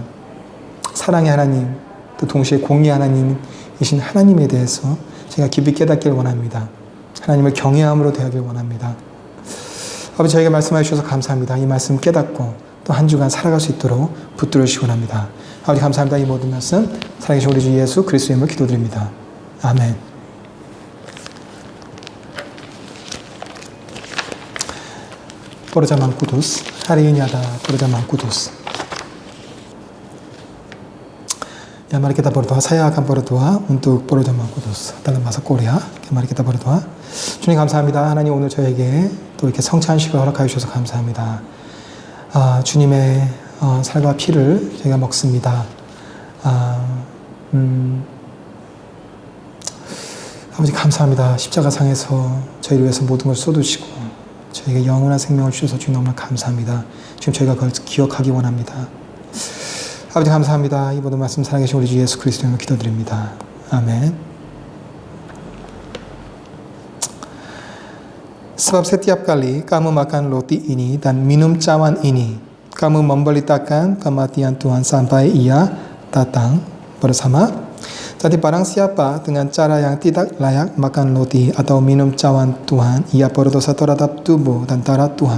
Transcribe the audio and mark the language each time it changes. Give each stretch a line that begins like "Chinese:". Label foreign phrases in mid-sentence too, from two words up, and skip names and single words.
Korean: 사랑의 하나님, 또 동시에 공의 하나님이신 하나님에 대해서 제가 깊이 깨닫길 원합니다. 하나님을 경외함으로 대하길 원합니다. 아버지 저에게 말씀해 주셔서 감사합니다. 이 말씀 깨닫고 또 한 주간 살아갈 수 있도록 붙들어 주시기 원합니다. 아버지 감사합니다. 이 모든 말씀 살아계신 우리 주 예수 그리스도의 이름으로 기도드립니다. 아멘.
Indonesian: Porojaman Kudus. Hari ini ada Porojaman Kudus. Ya, mari kita berdoa. Saya akan berdoa untuk Porojaman Kudus dalam bahasa Korea. Mari kita berdoa.
Korean: 주님 감사합니다. 하나님 오늘 저에게 또 이렇게 성찬식을 허락하여 주셔서 감사합니다. 주님의 살과 피를 저희가 먹습니다. 아버지 감사합니다. 십자가상에서 저희를 위해서 모든 걸 쏟으시고 저희에게 영원한 생명을 주셔서 주님 너무나 감사합니다. 지금 저희가 그걸 기억하기 원합니다. 아버지 감사합니다. 이 모든 말씀 살아계신 우리 주 예수 그리스도로 기도드립니다. 아멘.
Indonesian: Sebab setiap kali kamu makan roti ini dan minum cawan ini, kamu memberitakan kematian Tuhan sampai Ia datang bersama. Jadi barang siapa dengan cara yang tidak layak makan roti atau minum cawan Tuhan, ia berdosa terhadap tubuh dan darah Tuhan.